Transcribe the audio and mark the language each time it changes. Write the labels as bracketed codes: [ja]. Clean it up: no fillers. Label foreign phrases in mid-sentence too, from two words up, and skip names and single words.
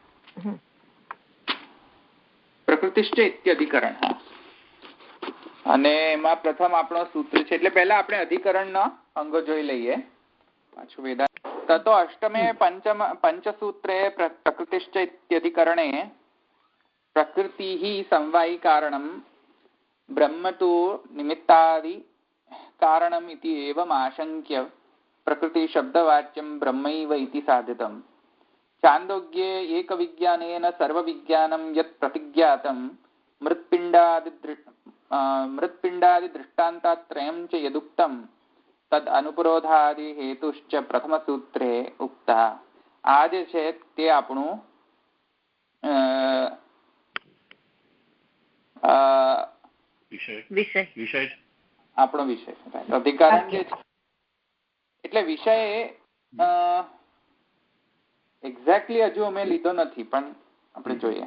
[gu] પ્રકૃતિશ્ચ ઇત્યધિકરણ, અને એમાં પ્રથમ આપણો સૂત્ર છે, એટલે પહેલા આપણે અધિકરણના અંગો જોઈ લઈએ। [sa] પાછું વેદાંત તતો અષ્ટમે પંચસૂત્રે પ્રકૃતિશ્ચ ઇત્યધિકરણે પ્રકૃતિઃ સમવાયી કારણમ ब्रह्म तो निमित्तादि कारणम् इति एवम् आशंक्य प्रकृति शब्दवाच्यं ब्रह्मैव इति साधितम्। छान्दोग्ये एकविज्ञानेन सर्वविज्ञानं यत् प्रतिज्ञातं मृत्पिण्डादिदृष्टान्तात्रयं च यदुक्तं तद् अनुपरोधादि हेतुश्च प्रथमसूत्रे उक्तः। [gu] આ જે છે તે આપણું આપણો વિષય અધિકરણ જે છે, એટલે વિષય એક્ઝેક્ટલી હજુ અમે લીધો નથી, પણ આપણે જોઈએ।